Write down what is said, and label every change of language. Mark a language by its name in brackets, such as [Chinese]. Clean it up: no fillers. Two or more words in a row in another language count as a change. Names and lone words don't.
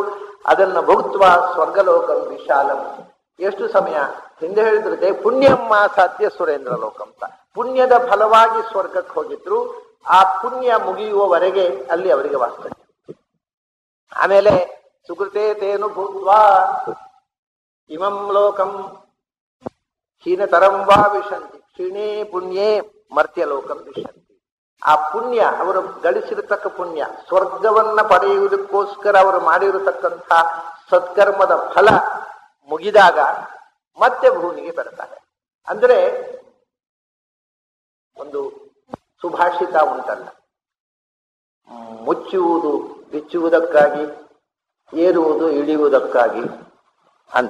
[Sanskrit] ಅದನ್ನು ಭುಕ್ತ್ವ ಸ್ವರ್ಗಲೋಕಂ ವಿಶಾಲಂ. [Kannada] ಎಷ್ಟು ಸಮಯ ಹಿಂದೆ ಹೇಳಿದ್ರೆ [Sanskrit] ಪುಣ್ಯಮ್ಮ ಸಾಧ್ಯ ಸುರೇಂದ್ರ ಲೋಕ [Kannada] ಅಂತ. ಪುಣ್ಯದ ಫಲವಾಗಿ ಸ್ವರ್ಗಕ್ಕೆ ಹೋಗಿದ್ರು, ಆ ಪುಣ್ಯ ಮುಗಿಯುವವರೆಗೆ ಅಲ್ಲಿ ಅವರಿಗೆ ವಾಸ್ತವ್ಯ. [Sanskrit] ಆಮೇಲೆ ಸುಕೃತೆ ತೇನು ಭೂತ್ವಾ ಇಮಂ ಲೋಕಂ ಹೀನತರಂ ವಾ ವಿಶಂತಿ ಕ್ಷೀಣೇ ಪುಣ್ಯೇ ಮರ್ತ್ಯ ಲೋಕಂ ವಿಶಂತಿ. [Kannada] ಆ ಪುಣ್ಯ, ಅವರು ಗಳಿಸಿರತಕ್ಕ ಪುಣ್ಯ, ಸ್ವರ್ಗವನ್ನ ಪಡೆಯುವುದಕ್ಕೋಸ್ಕರ ಅವರು ಮಾಡಿರತಕ್ಕಂಥ ಸತ್ಕರ್ಮದ ಫಲ ಮುಗಿದಾಗ ಮತ್ತೆ ಭೂಮಿಗೆ ಬರ್ತಾರೆ. ಅಂದ್ರೆ ಒಂದು ಸುಭಾಷಿತ ಉಂಟಲ್ಲ, ಮುಚ್ಚುವುದು ಬಿಚ್ಚುವುದಕ್ಕಾಗಿ, ಏರುವುದು ಇಳಿಯುವುದಕ್ಕಾಗಿ ಅಂತ.